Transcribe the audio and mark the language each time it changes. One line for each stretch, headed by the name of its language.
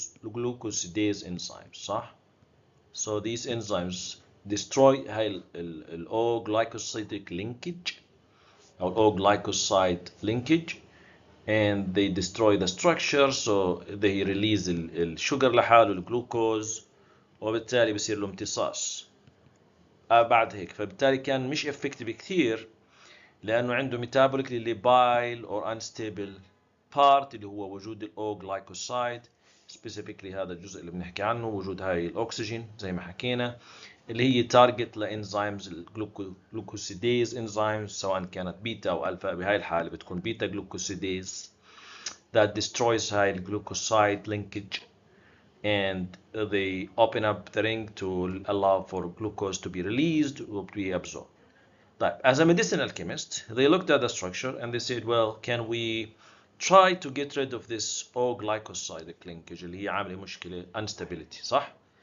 English: glucosidase enzymes, صح؟ So these enzymes destroy هاي ال O-glycosidic linkage or O-glycoside linkage, and they destroy the structure, so they release
Arabic: الشوجر لحاله الجلوكوز, وبالتالي بصير له امتصاص. بعد هيك فبالتالي كان مش effective كثير لأنه عنده
English: metabolic labile or unstable part
Arabic: اللي هو وجود ال O-glycoside, specifically هذا الجزء اللي بنحكي عنه, وجود هاي الأكسجين زي ما حكينا, اللي هي target لإنزيمز الجلوكوسيديز enzymes, سواء كانت بيتا أو ألفا. بهاي الحالة بتكون بيتا جلوكوسيديز
English: that destroys هاي الجلوكوسide linkage, and they open up the ring to allow for glucose to be released or to be absorbed. But as a medicinal chemist, they looked at the structure and they said, well, can we try to get rid of this O-glycoside linkage
Arabic: اللي هي عاملة مشكلة
English: instability, صح?